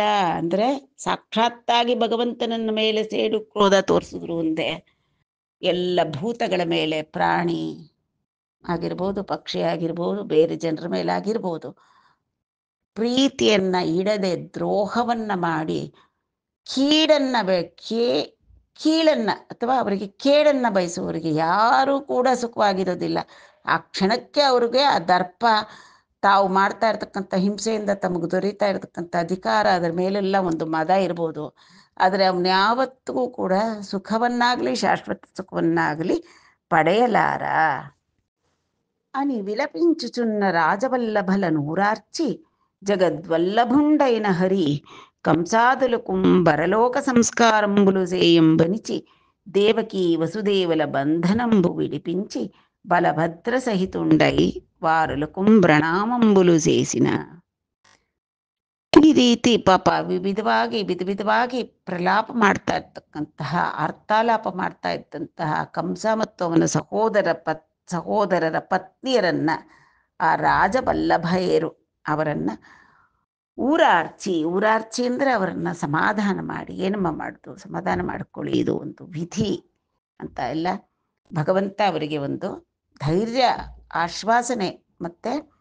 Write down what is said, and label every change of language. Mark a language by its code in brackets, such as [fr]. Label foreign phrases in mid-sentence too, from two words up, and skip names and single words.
[kn] ಅಂದರೆ ಸಾಕ್ಷಾತ್ತಾಗಿ ಭಗವಂತನನ್ನ ಮೇಲೆ ಸೇಡು ಕ್ರೋಧ ತೋರಿಸಿದ್ರು ಒಂದೇ, ಎಲ್ಲ ಭೂತಗಳ ಮೇಲೆ, ಪ್ರಾಣಿ ಆಗಿರ್ಬೋದು, ಪಕ್ಷಿ ಆಗಿರ್ಬೋದು, ಬೇರೆ ಜನರ ಮೇಲೆ ಆಗಿರ್ಬೋದು, ಪ್ರೀತಿಯನ್ನ ಇಡದೆ ದ್ರೋಹವನ್ನ ಮಾಡಿ ಕೀಳನ್ನ ಅಥವಾ ಅವರಿಗೆ ಕೇಡನ್ನ ಬಯಸುವವರಿಗೆ ಯಾರೂ ಕೂಡ ಸುಖವಾಗಿರೋದಿಲ್ಲ. ಆ ಕ್ಷಣಕ್ಕೆ ಅವ್ರಿಗೆ ಆ ದರ್ಪ, ತಾವು ಮಾಡ್ತಾ ಇರ್ತಕ್ಕಂಥ ಹಿಂಸೆಯಿಂದ ತಮಗೆ ದೊರೀತಾ ಇರತಕ್ಕಂಥ ಅಧಿಕಾರ, ಅದರ ಮೇಲೆಲ್ಲ ಒಂದು ಮದ ಇರ್ಬೋದು, ಆದರೆ ಅವನು ಯಾವತ್ತಿಗೂ ಕೂಡ ಸುಖವನ್ನಾಗಲಿ ಶಾಶ್ವತ ಸುಖವನ್ನಾಗಲಿ ಪಡೆಯಲಾರ. [te] అని విలపించుచున్న రాజవల్లభల నూరార్చి జగద్వల్లభుండైన హరి కంసాదులకు బరలోక సంస్కారంబులు చేయంబనిచి దేవకీ వసుదేవుల బంధనంబు విడిపించి బలభద్ర సహితుండై వారులకు ప్రణామంబులు చేసిన. [kn] ಈ ರೀತಿ ಪಾಪ ವಿಧವಾಗಿ ಪ್ರಲಾಪ ಮಾಡ್ತಾ ಇರ್ತಕ್ಕಂತಹ, ಅರ್ಥಾಲಾಪ ಮಾಡ್ತಾ ಇದ್ದಂತಹ ಕಂಸ ಮತ್ತು ಅವನ ಸಹೋದರರ ಪತ್ನಿಯರನ್ನ, ಆ ರಾಜವಲ್ಲಭೆಯರು ಅವರನ್ನ ಊರಾರ್ಚಿ ಅಂದರೆ ಅವರನ್ನ ಸಮಾಧಾನ ಮಾಡಿ, ಏನಮ್ಮ ಮಾಡುದು, ಸಮಾಧಾನ ಮಾಡ್ಕೊಳ್ಳಿ, ಇದು ಒಂದು ವಿಧಿ ಅಂತ ಎಲ್ಲ ಭಗವಂತ ಅವರಿಗೆ ಒಂದು ಧೈರ್ಯ, ಆಶ್ವಾಸನೆ ಮತ್ತೆ